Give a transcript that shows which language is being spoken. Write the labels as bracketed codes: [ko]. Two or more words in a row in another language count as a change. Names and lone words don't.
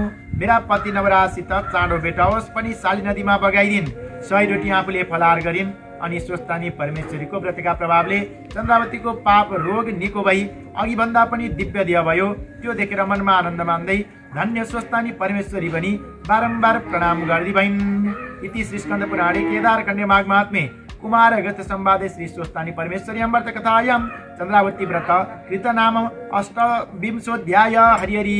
[ne] मेरा पति नवराजसित चाँडो भेटाओस् पनि साली नदीमा बगाइदिन्। 100 रोटी आफूले फलाहार गरिन् अनि स्वस्तानी परमेश्वरीको व्रतका प्रभावले चन्द्रावतीको पाप रोग निको भई अघि भन्दा पनि दिव्य देह भयो। त्यो देखेर मनमा आनन्द मान्दै धन्य स्वस्तानी परमेश्वरी भनी बारम्बार प्रणाम गर्दै भइन्। [sa] इति श्री स्कन्द पुराणे केदारखण्डे माघ महात्म्ये कुमारगत संवादे श्री स्वस्तानी परमेश्वरी अमृत कथायां चन्द्रावती व्रत कृत नाम 28 हरि हरि।